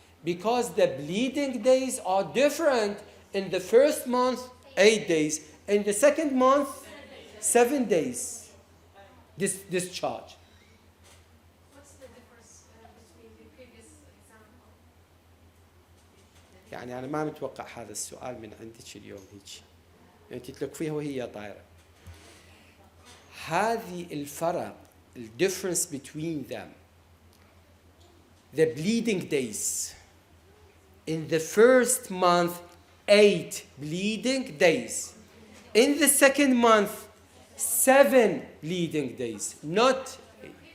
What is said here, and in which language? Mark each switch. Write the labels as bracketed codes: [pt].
[en] Because the bleeding days are different. In the first month, 8 days. In the second month, 7 days. This discharge. What's the difference between the previous example? [ar] يعني أنا ما متوقع هذا السؤال من عندك اليوم هيك. أنت تلقفيها وهي طايرة. هذه الفرق, [en] the difference between them. The bleeding days. In the first month, 8 bleeding days. In the second month, 7 bleeding days. Not 8.